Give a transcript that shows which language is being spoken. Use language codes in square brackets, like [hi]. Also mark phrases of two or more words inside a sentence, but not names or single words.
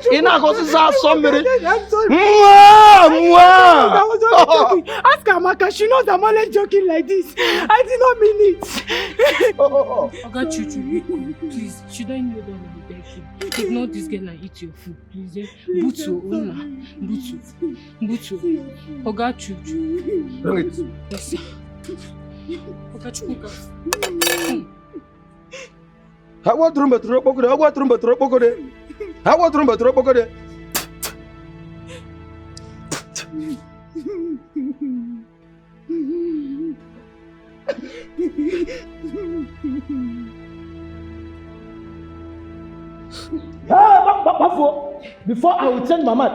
[en] I was only joking. Ask Amaka. She knows I'm only joking like this. I did not mean it. Oga Chuchu, please, should I kneel down and beg you? Ignore this girl and eat your food, please. Butu, Ona. Butu. Oga Chuchu. Bring it. Yes, sir. Oga Chukwuka. I want to remember Drobogore. I want to remember Drobogore. I want to remember Drobogore. Before I will change my mind.